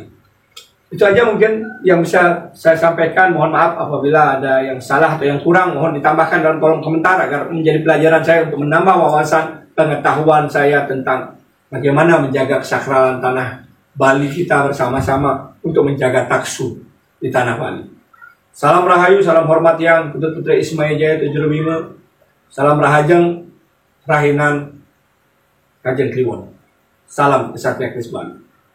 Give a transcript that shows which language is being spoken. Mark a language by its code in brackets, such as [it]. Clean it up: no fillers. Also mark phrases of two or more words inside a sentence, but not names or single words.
[id] Itu aja mungkin yang bisa saya sampaikan. Mohon maaf apabila ada yang salah atau yang kurang. Mohon ditambahkan dalam kolom komentar agar menjadi pelajaran saya untuk menambah wawasan pengetahuan saya tentang bagaimana menjaga kesakralan tanah Bali kita bersama-sama untuk menjaga taksu di tanah Bali. Salam Rahayu, salam hormat yang Putri Ismaya Jaya 75. Salam Rahajeng, Rahinan, Kajeng Kliwon. Salam Kesatria Kris Bali.